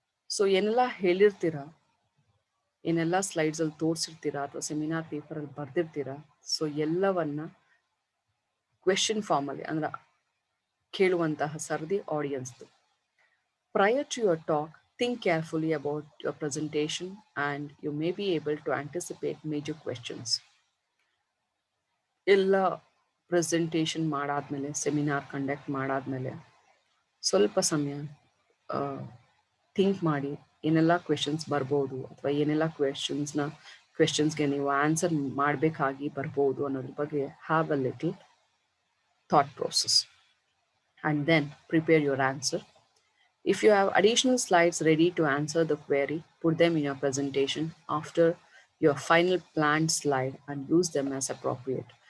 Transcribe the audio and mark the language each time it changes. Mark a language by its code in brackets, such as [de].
[kn] So ಏನೆಲ್ಲ ಹೇಳಿರ್ತೀರಾ, ಏನೆಲ್ಲ ಸ್ಲೈಡ್ಸಲ್ಲಿ ತೋರಿಸಿರ್ತೀರಾ ಅಥವಾ ಸೆಮಿನಾರ್ ಪೇಪರಲ್ಲಿ ಬರೆದಿರ್ತೀರಾ, ಸೊ ಎಲ್ಲವನ್ನ ಕ್ವೆಶನ್ ಫಾರ್ಮಲ್ಲಿ ಅಂದ್ರೆ ಕೇಳುವಂತಹ ಸರದಿ ಆಡಿಯನ್ಸ್ದು. [en] Prior to your talk, think carefully about your presentation and you may be able to anticipate major questions. [kn] ಎಲ್ಲ ಪ್ರೆಸೆಂಟೇಷನ್ ಮಾಡಾದ್ಮೇಲೆ, ಸೆಮಿನಾರ್ ಕಂಡಕ್ಟ್ ಮಾಡಾದ್ಮೇಲೆ ಸ್ವಲ್ಪ ಸಮಯ ಥಿಂಕ್ ಮಾಡಿ ಏನೆಲ್ಲ ಕ್ವೆಶನ್ಸ್ ಬರ್ಬೋದು ಅಥವಾ ಏನೆಲ್ಲ ಕ್ವೆಶನ್ಸ್ಗೆ ನೀವು ಆನ್ಸರ್ ಮಾಡಬೇಕಾಗಿ ಬರ್ಬೋದು ಅನ್ನೋದ್ರ ಬಗ್ಗೆ [en] Have a little thought process and then prepare your answer. If you have additional slides ready to answer the query, put them in your presentation after your final planned slide and use them as appropriate.